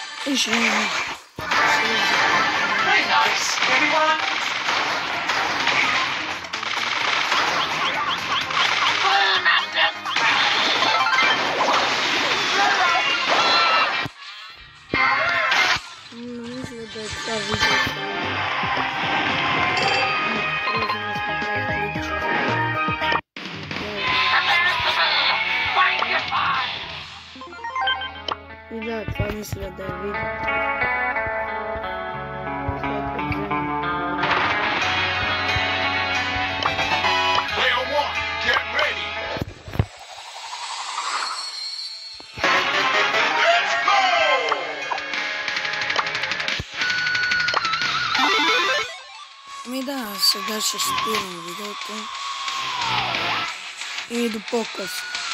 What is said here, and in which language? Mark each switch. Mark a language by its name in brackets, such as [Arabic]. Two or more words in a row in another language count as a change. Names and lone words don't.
[Bulgarian] Слушай, [English] Very nice, everyone. [Bulgarian] мисля да това видеото и да, това мисля да е видеото. [English] Player one, get ready. Let's go! [Bulgarian] Ами да, сега ще спирам видеото и до по-късно.